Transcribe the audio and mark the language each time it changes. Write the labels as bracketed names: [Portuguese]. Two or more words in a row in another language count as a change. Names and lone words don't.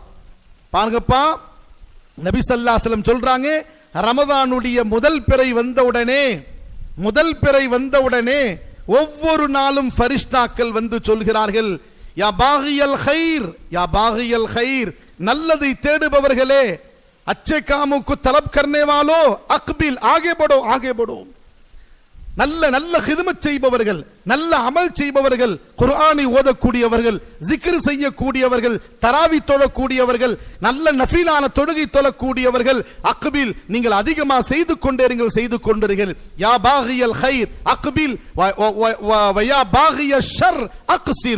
[Tamil] பாருங்கப்பா, நபி [Arabic] صلى الله عليه وسلم [Tamil] சொல்றாங்க, ரமதானுடைய முதல் பிறை வந்தவுடனே ஒவ்வொரு நாளும் ஃபரிஷ்தாக்கள் வந்து சொல்கிறார்கள், [Arabic] يا باغي الخير, [Tamil] நல்லதை தேடுபவர்களே, [Hindi] अच्छे कामों को तलब करने वालों अकबिल, आगे बढ़ो. [Tamil] நல்ல நல்ல ஹிதமத் செய்பவர்கள், நல்ல அமல் செய்பவர்கள், குர்ஆனை ஓதக்கூடியவர்கள், ஜிக்ர் செய்யக்கூடியவர்கள், தராவி தொழக்கூடியவர்கள், நல்ல நஃபிலான தொழுகை தொழக்கூடியவர்கள், அக்பில், நீங்கள் அதிகமாக செய்து கொண்டிருங்கள். [Arabic] يا باغي الخير أقبل ويا باغي الشر أقصر.